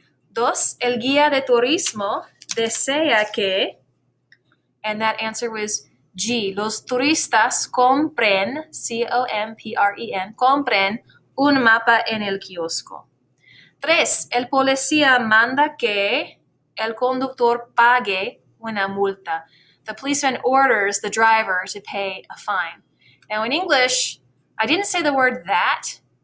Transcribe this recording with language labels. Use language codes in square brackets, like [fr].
[es] 2, el guía de turismo desea que, [en] and that answer was G. [es] Los turistas compren, C-O-M-P-R-E-N, compren un mapa en el kiosco. 3, el policía manda que el conductor pague una multa. [en] The policeman orders the driver to pay a fine. Now in English, I didn't say the word that,